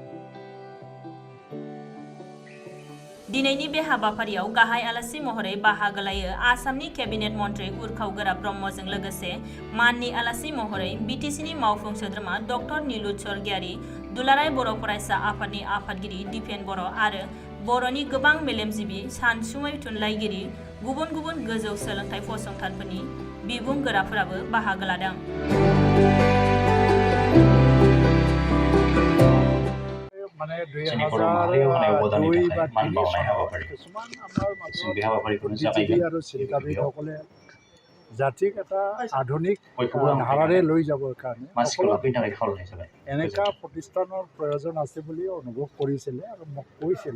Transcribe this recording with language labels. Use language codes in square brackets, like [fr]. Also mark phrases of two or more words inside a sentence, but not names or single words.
[brx] दिनैनि बे हाबाफारियाव गाहाय आलासि महरै बाहागो लायो आसामनि केबिनेट मन्त्रि उर्खाव गोरा ब्रह्मजों लोगोसे माननि आलासि महरै BTCनि मावफुं सोद्रोमा डक्टर नीलुत स्वर्गियारि, दुलाराय बर' फरायसा आफादनि आफादगिरि दिपेन बर' आरो बर'नि गोबां मेलेमजिबि सानसुमै थुनलाइगिरि गुबुन गुबुन गोजौ सोलोंथाइ फसंथानफोरनि बिबुंगोराफोराबो बाहागो लादों। [as] माने 2002 বা 2003 কিছুমান আমাৰ মাজত আৰু চিন্তাবিদসকলে জাতিক এটা আধুনিক ধাৰাৰে লৈ যাবৰ কাৰণে এনেকুৱা প্ৰতিষ্ঠানৰ প্ৰয়োজন আছে বুলি অনুভৱ কৰিছিলে আৰু মোক কৈছিল।